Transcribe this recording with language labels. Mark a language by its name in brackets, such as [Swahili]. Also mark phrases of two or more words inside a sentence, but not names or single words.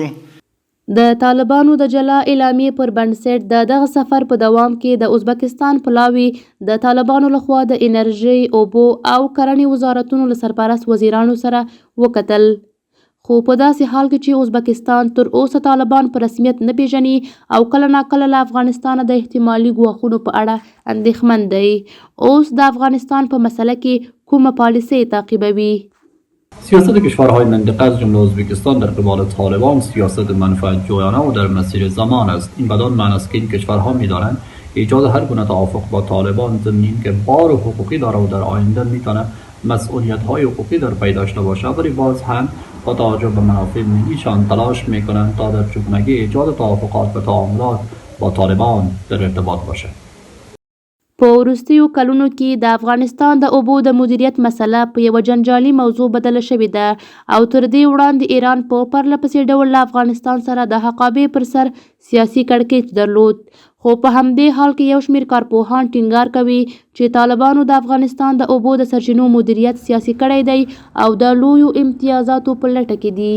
[Pashto] د طالبانو د جلا اعلامیې پر بنسټ د دغه سفر په دوام کې د ازبکستان پلاوي د طالبانو لخوا د انرژۍ، اوبو او کرنې وزارتونو له سرپرست وزیرانو سره وکتل. خو په داسې حال کې چې ازبکستان تر اوسه طالبان په رسمیت نه پیژني او کله ناکله له افغانستان د احتمالي ګواښونو په اړه اندېښمن دی. اوس د افغانستان په مسله کې کومه پالیسي تعقیبوي؟ [Persian] سیاست کشورهای منطقه از جمله ازبکستان در قبال طالبان سیاست منفعت جویانه و در مسیر زمان است. این بدان معنی است که این کشورها می‌دانند ایجاد هر گونه توافق با طالبان ضمن اینکه بار حقوقی داره و در آینده میتونه مسئولیت‌های حقوقی در پی داشته باشه، ولی باز هم با توجه به منافع ملیشان تلاش میکنند تا در چگونگی ایجاد توافقات و تعاملات با طالبان در ارتباط باشه. [Pashto] په وروستیو کلونو کې د افغانستان د اوبو د مدیریت مسله په یوه جنجالي موضوع بدله شوې ده او تر دې وړاندې ایران په پرله پسې ډول له افغانستان سره د حقابې پر سر سیاسي کړکېچ درلود. خو په همدې حال کې یو شمېر کارپوهان ټینګار کوي چې طالبانو د افغانستان د اوبو د سرچینو مدیریت سیاسي کړی دی او د لویو امتیازاتو په لټه کې دي.